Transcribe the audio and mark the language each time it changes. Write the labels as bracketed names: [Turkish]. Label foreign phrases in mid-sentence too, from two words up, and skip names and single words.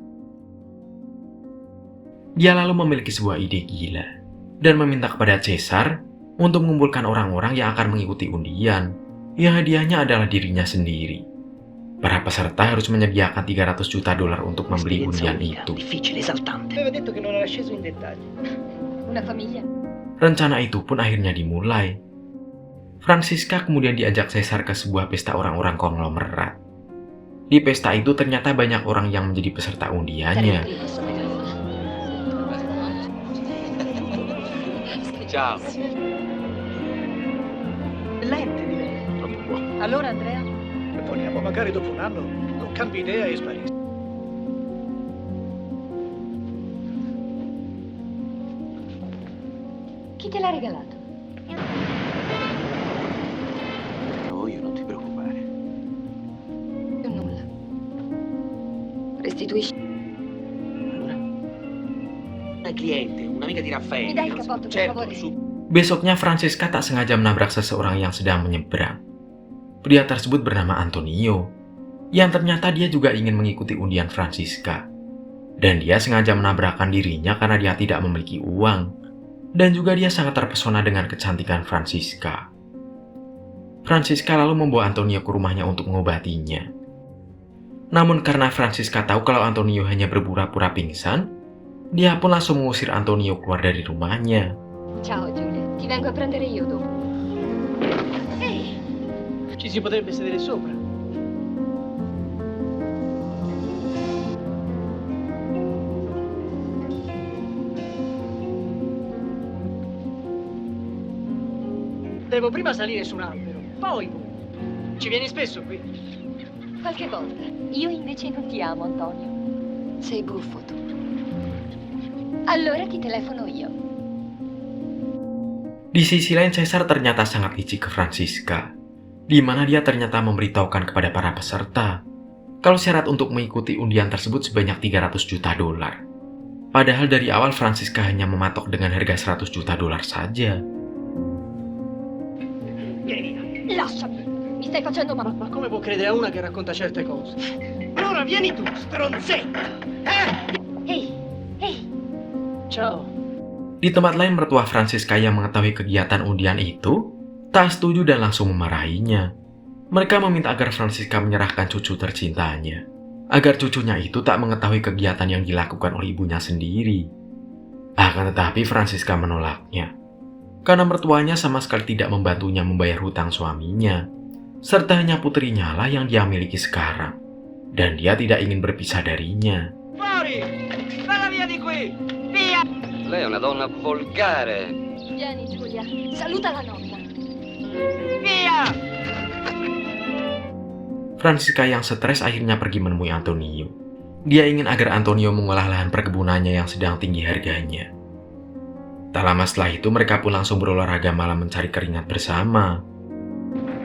[Indonesian] Dia lalu memiliki sebuah ide gila dan meminta kepada Caesar untuk mengumpulkan orang-orang yang akan mengikuti undian, yang hadiahnya adalah dirinya sendiri. Para peserta harus menyediakan $300 juta untuk membeli undian itu. [Italian] Aveva detto che non era sceso in dettagli. Una famiglia. [Indonesian] Rencana itu pun akhirnya dimulai. Francisca kemudian diajak Caesar ke sebuah pesta orang-orang konglomerat. Di pesta itu ternyata banyak orang yang menjadi peserta undiannya. [Italian] Ciao. Lente di lei. Troppo buono. Allora Andrea? Proponiamo, magari dopo un anno non cambi idea e sparisci. Chi te l'ha regalato? No, io non ti preoccupare. Io nulla. Restituisci. Allora? Una cliente, un'amica di Raffaele. Mi dai il cappotto, per Certo, favore? su. [Indonesian] Besoknya Francisca tak sengaja menabrak seseorang yang sedang menyeberang. Pria tersebut bernama Antonio, yang ternyata dia juga ingin mengikuti undian Francisca. Dan dia sengaja menabrakkan dirinya karena dia tidak memiliki uang. Dan juga dia sangat terpesona dengan kecantikan Francisca. Francisca lalu membawa Antonio ke rumahnya untuk mengobatinya. Namun karena Francisca tahu kalau Antonio hanya berpura-pura pingsan, dia pun langsung mengusir Antonio keluar dari rumahnya. [Italian] Ciao Giulia, ti vengo a prendere io dopo. Ehi, Ci si potrebbe sedere sopra. Devo prima salire su un albero, poi ci vieni spesso qui? qualche volta. Io invece non ti amo, Antonio. Sei buffo tu. Allora ti telefono io. [Indonesian] Di sisi lain, Caesar ternyata sangat licik ke Francisca, di mana dia ternyata memberitahukan kepada para peserta kalau syarat untuk mengikuti undian tersebut sebanyak $300 juta. Padahal dari awal Francisca hanya mematok dengan harga $100 juta saja. [Italian] Lasciami, mi stai facendo male. Ma come può credere a una che racconta certe cose? Allora vieni tu, stronzetto! Ehi, ehi. Ciao. [Indonesian] Di tempat lain, mertua Francisca yang mengetahui kegiatan undian itu tak setuju dan langsung memarahinya. Mereka meminta agar Francisca menyerahkan cucu tercintanya, agar cucunya itu tak mengetahui kegiatan yang dilakukan oleh ibunya sendiri. Akan tetapi Francisca menolaknya, karena mertuanya sama sekali tidak membantunya membayar hutang suaminya, serta hanya putrinya lah yang dia miliki sekarang, dan dia tidak ingin berpisah darinya. [Italian] Fuori! Valla via di qui! Via! Lei è una donna volgare. Vieni Giulia, saluta la nonna. Via! [Indonesian] Francisca yang stres akhirnya pergi menemui Antonio. Dia ingin agar Antonio mengolah lahan perkebunannya yang sedang tinggi harganya. Tak lama setelah itu mereka pun langsung berolahraga malam mencari keringat bersama.